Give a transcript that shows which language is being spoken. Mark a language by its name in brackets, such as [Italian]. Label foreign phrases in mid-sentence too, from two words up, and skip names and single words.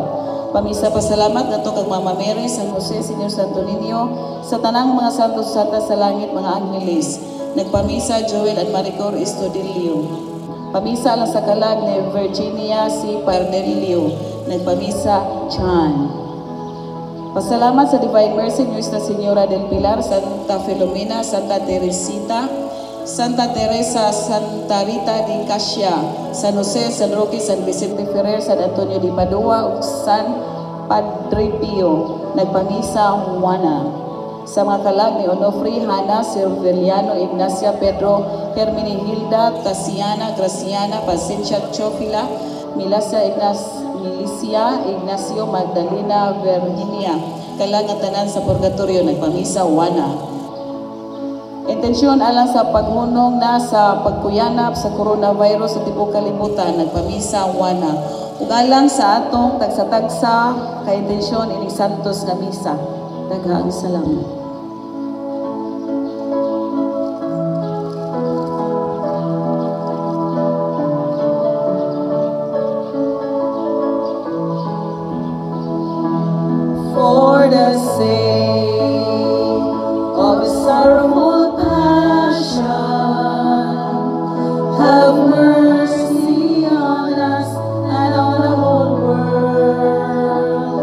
[Cebuano] Pamisa pasalamat nato kag Mama Mary, San Jose, Senyor Santo Niño, sa tanang mga santos sata sa langit, mga angeles. Nagpamisa Joel at Maricor Estudilio. Pamisa alang sa kalag ni Virginia C. Pardelio, nagpamisa Chan. Pasalamat sa Divine Mercy, Nuestra Señora del Pilar, Santa Filomena, Santa Teresita, Santa Teresa, Santa Rita de Casia, San Jose, San Roque, San Vicente Ferrer, San Antonio de Padua, ug San Padre Pio, nagpamisa Juana. Sa mga kalag ni Onofre, Hana, Silveriano, Ignacia, Pedro, Hermini, Hilda, Casiana, Graciana, Pacencia, Chofila, Milasa, Milicia, Ignacio, Magdalena, Virginia, kalang tanan sa purgatorio, nagpamisa Juana. Intensyon alang sa paghunong na sa pagkuyanap sa coronavirus sa tibok kalibutan, nagpamisa Juana. Ug alang sa atong tagsa-tagsa ka intensyon ining santos nga misa. Daghang salamat. [English] For the sake of His sorrowful passion, have mercy on us and on the whole world.